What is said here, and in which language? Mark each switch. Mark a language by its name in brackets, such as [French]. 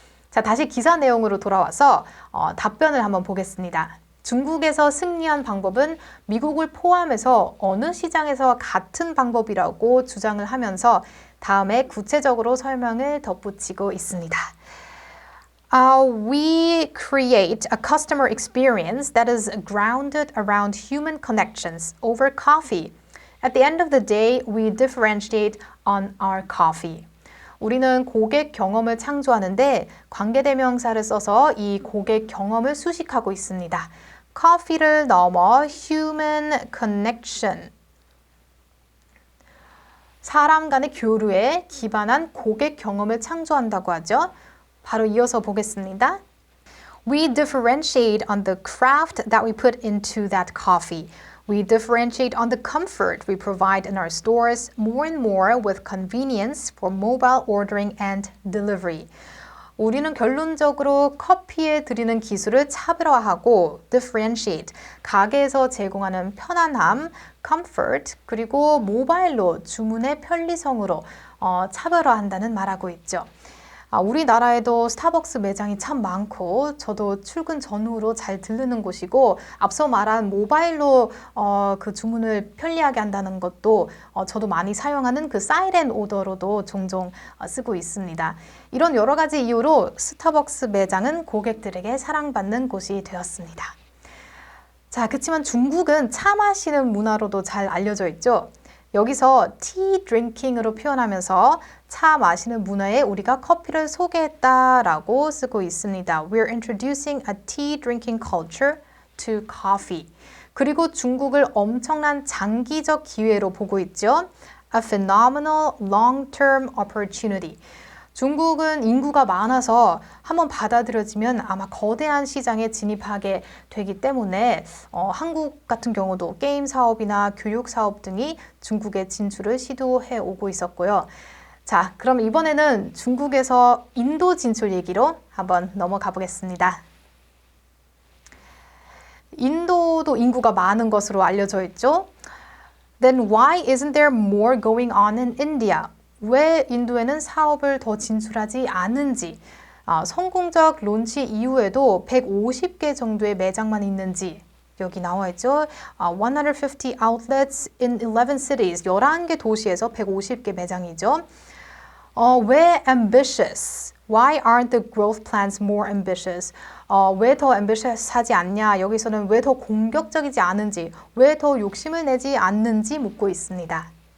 [Korean] 자, 다시 기사 내용으로 돌아와서 답변을 한번 보겠습니다. 중국에서 승리한 방법은 미국을 포함해서 어느 시장에서 같은 방법이라고 주장을 하면서 다음에 구체적으로 설명을 덧붙이고 있습니다. [English] We create a customer experience that is grounded around human connections over coffee. At the end of the day, we differentiate on our coffee. [Korean] 우리는 고객 경험을 창조하는데 관계대명사를 써서 이 고객 경험을 수식하고 있습니다. 커피를 넘어 [English] human connection, [Korean] 사람 간의 교류에 기반한 고객 경험을 창조한다고 하죠. 바로 이어서 보겠습니다. [English] We differentiate on the craft that we put into that coffee. We differentiate on the comfort we provide in our stores more and more with convenience for mobile ordering and delivery. [Korean] 우리는 결론적으로 커피에 들이는 기술을 차별화하고 differentiate, 가게에서 제공하는 편안함, comfort, 그리고 모바일로 주문의 편리성으로 차별화한다는 말하고 있죠. 우리나라에도 스타벅스 매장이 참 많고 저도 출근 전후로 잘 들르는 곳이고 앞서 말한 모바일로 그 주문을 편리하게 한다는 것도 저도 많이 사용하는 그 사이렌 오더로도 종종 쓰고 있습니다. 이런 여러 가지 이유로 스타벅스 매장은 고객들에게 사랑받는 곳이 되었습니다. 자, 그렇지만 중국은 차 마시는 문화로도 잘 알려져 있죠. 여기서 [English] tea drinking [Korean] 으로 표현하면서 차 마시는 문화에 우리가 커피를 소개했다라고 쓰고 있습니다. [English] We're introducing a tea drinking culture to coffee. [Korean] 그리고 중국을 엄청난 장기적 기회로 보고 있죠. [English] A phenomenal long-term opportunity. [Korean] 중국은 인구가 많아서 한번 받아들여지면 아마 거대한 시장에 진입하게 되기 때문에 한국 같은 경우도 게임 사업이나 교육 사업 등이 중국에 진출을 시도해 오고 있었고요. 자, 그럼 이번에는 중국에서 인도 진출 얘기로 한번 넘어가 보겠습니다. 인도도 인구가 많은 것으로 알려져 있죠. [English] Then why isn't there more going on in India? [Korean] 왜 인도에는 사업을 더 진출하지 않은지, 성공적 론치 이후에도 150개 정도의 매장만 있는지 여기 나와 있죠. [English] 150 outlets in 11 cities, [Korean] 11개 도시에서 150개 매장이죠. 왜 ambitious? [English] Why aren't the growth plans more ambitious? [Korean] 왜 더 ambitious하지 않냐? 여기서는 왜 더 공격적이지 않은지, 왜 더 욕심을 내지 않는지 묻고 있습니다.